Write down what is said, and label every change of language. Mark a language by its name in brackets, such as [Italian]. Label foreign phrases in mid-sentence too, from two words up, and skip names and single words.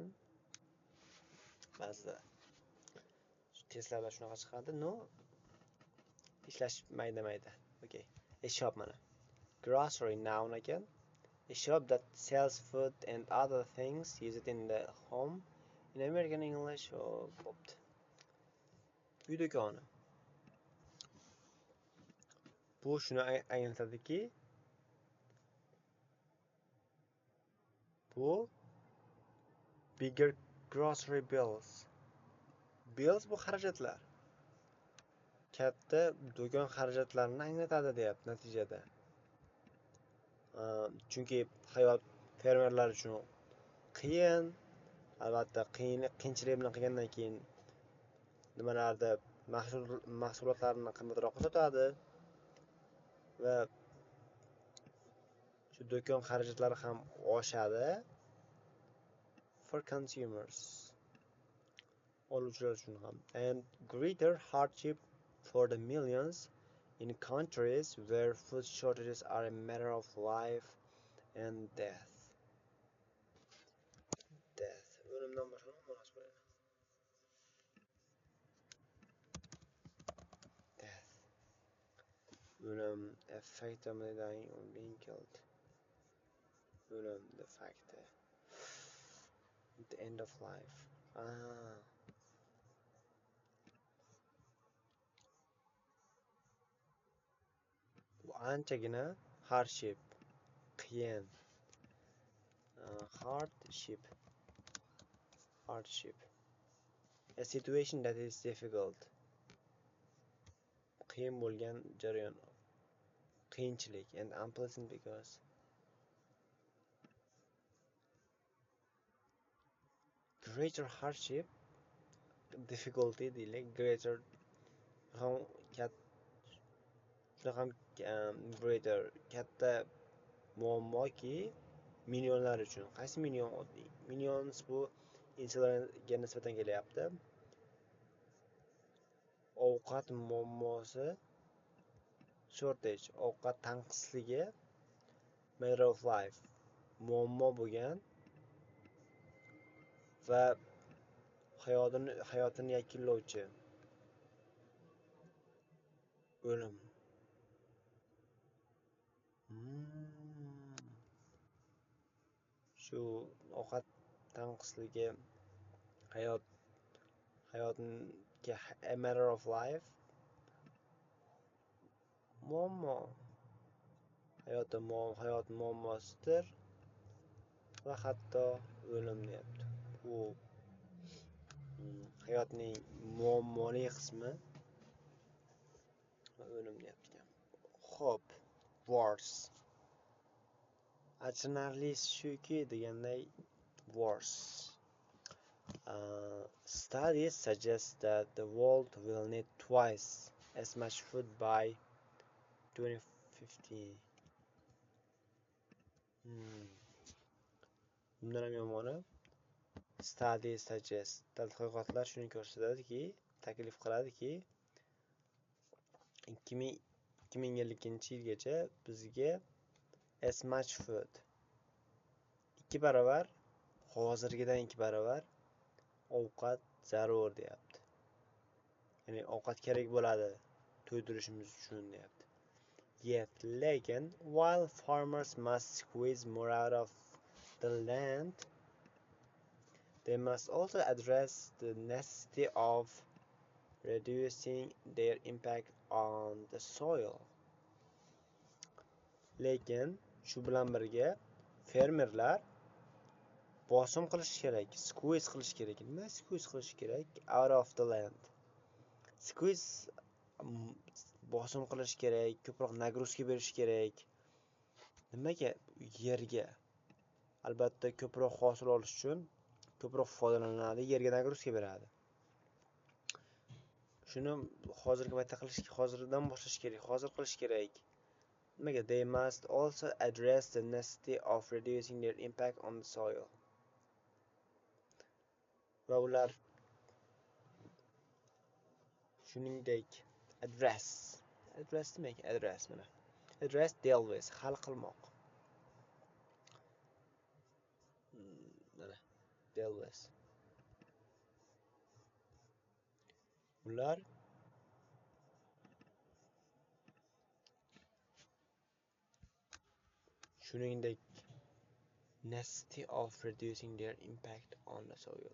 [Uzbek] Ba'zida testlarda shunaqa chiqadi. No, ishlash mayda. [English] Okay. A shop mana. Grocery noun again. A shop that sells food and other things used in the home. In American English or both. [Uzbek] Uy do'koni. Bu shuni anglatadiki, bu [English] bigger grocery bills. [Uzbek] Bills bu xarajatlar. Katta do'kon xarajatlarini anglatadi deyapti natijada. Chunki hayot fermerlar uchun qiyin, albatta qiyinchilik bilan qilgandan keyin nimalarda mahsulotlarni qimmatroq sotadi va shu do'kon xarajatlari ham oshadi [English] for consumers. [Uzbek] Oluvchilar uchun ham. [English] And greater hardship for the millions in countries where food shortages are a matter of life and death. [Uzbek] O'limdan boshqa nima ma'nosi bo'ladi? Death. O'lim, [English] a fact of dying or being killed. O'lim, the fact. The end of life. [Uzbek] Ah, bu anchagina hardship, qiyin. Hardship, hardship. [English] A situation that is difficult. [Uzbek] Qiyin bo'lgan jarayon. Qiyinchilik [English] and unpleasant because greater hardship, difficulty [Uzbek] deylik, greater ham juda ham greater katta muammoki millionlar uchun. Qaysi million? Millions bu insonlarga nisbatan kelyapti. Ovqat muammosi, shortage, ovqat tanqisligi, [English] matter of life, [Uzbek] muammo bo'lgan va hayotini yakunlovchi o'lim. Shu ovqat tanqisligi, hayotga [English] a matter of life, [Uzbek] muammo, hayot muammosidir va hatto o'lim deyapti. Bu hayotning muammoli qismi va o'lim deyapti. Xo'p, worse. Achinarlisi shuki deganday worse. [English] Studies suggest that the world will need twice as much food by 2050. [Uzbek] Bundan ham yomoni, [English] studies suggest, [Uzbek] tadqiqotlar shuni ko'rsatadiki, taklif qiladiki, 2050-yilgacha bizga [English] as much food, [Uzbek] 2 barobar, hozirgidan 2 barobar ovqat zarur deyapti. Ya'ni ovqat kerak bo'ladi to'ydirishimiz uchun deyapti. Yet, lekin, [English] while farmers must squeeze more out of the land, they must also address the necessity of reducing their impact on the soil. [Uzbek] Lekin shu bilan birga fermerlar bosim qilish kerak, squeeze qilish kerak. Nima squeeze qilish kerak? [English] Out of the land. [Uzbek] Squeeze bosim qilish kerak, ko'proq nagruzka berish kerak. Nimaga? Yerga. Albatta ko'proq hosil olish uchun ko'proq foydalanadi, yerga nagruzka beradi. Shuni hozirgi paytda hozirdan boshlash kerak, hozir qilish kerak. Nimaga? [English] They must also address the necessity of reducing their impact on the soil. [Uzbek] Va ular shuningdek address demak, address mana. [English] Address, deal with, [Uzbek] hal qilmoq. Mana, [English] deal with. [Uzbek] Ular shuningdek [English] necessity of reducing their impact on the soil.